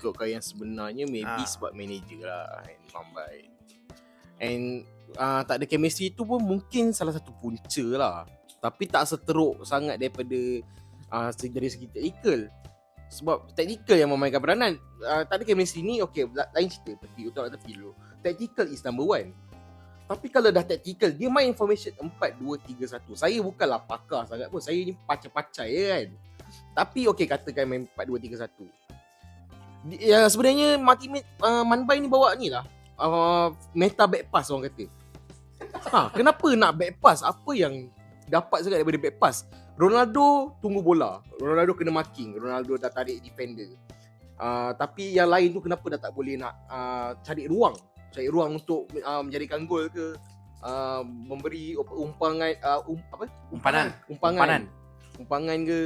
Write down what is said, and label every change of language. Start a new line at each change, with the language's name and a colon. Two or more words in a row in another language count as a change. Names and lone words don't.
Malay: ikutkan yang sebenarnya maybe sebab manager lah Mambai. And tak ada chemistry tu pun mungkin salah satu punca lah. Tapi tak seteruk sangat daripada dari segi technical. Sebab technical yang memainkan peranan. Tak ada chemistry ni lain cerita. Tepi dulu.
English: Tactical is number one.
Malay: Tapi kalau dah tactical, dia main formation 4-2-3-1. Saya bukanlah pakar sangat pun. Saya ni pacai-pacai kan. Tapi katakan main 4-2-3-1. Sebenarnya Manbai ni bawa ni lah. Meta
English: back pass
Malay: orang kata. Kenapa nak
English: back pass?
Malay: Apa yang dapat sangat daripada
English: back pass?
Malay: Ronaldo tunggu bola. Ronaldo kena marking. Ronaldo dah tarik defender. Tapi yang lain tu kenapa dah tak boleh nak cari ruang untuk menjadikan gol ke memberi umpangan ke.